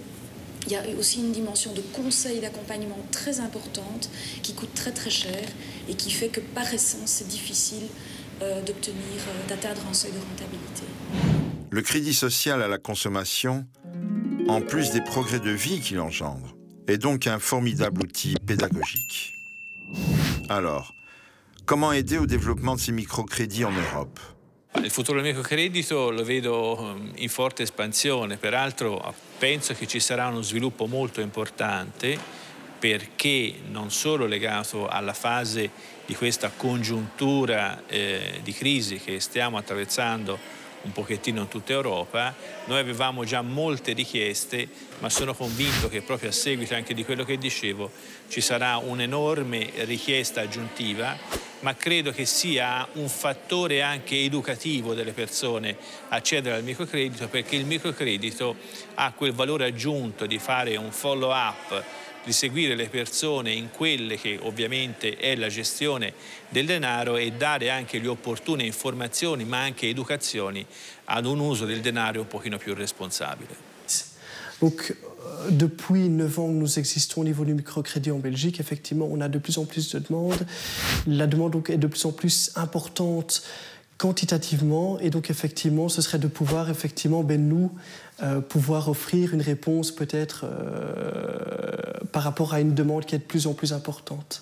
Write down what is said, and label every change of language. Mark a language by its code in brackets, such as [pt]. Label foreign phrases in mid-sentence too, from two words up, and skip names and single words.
[fr] Il y a aussi une dimension de conseil, d'accompagnement très importante qui coûte très très cher et qui fait que par essence c'est difficile d'atteindre un seuil de rentabilité. Le crédit social à la consommation, en plus des progrès de vie qu'il engendre, est donc un formidable outil pédagogique. Alors, comment aider au développement de ces microcrédits en Europe? [it] Il futuro del microcredito lo vedo in forte espansione, peraltro penso che ci sarà uno sviluppo molto importante, perché non solo legato alla fase di questa congiuntura di crisi che stiamo attraversando un pochettino in tutta Europa. Noi avevamo già molte richieste, ma sono convinto che proprio a seguito anche di quello che dicevo ci sarà un'enorme richiesta aggiuntiva, ma credo che sia un fattore anche educativo delle persone accedere al microcredito, perché il microcredito ha quel valore aggiunto di fare un follow-up, di seguire le persone in quelle che ovviamente è la gestione del denaro e dare anche le opportune informazioni ma anche educazioni ad un uso del denaro un pochino più responsabile. [fr] Donc, depuis 9 ans que nous existons au niveau du microcrédit en Belgique, effectivement, on a de plus en plus de demandes. La demande donc, est de plus en plus importante quantitativement, et donc effectivement, ce serait de pouvoir, effectivement, nous, pouvoir offrir une réponse peut-être par rapport à une demande qui est de plus en plus importante.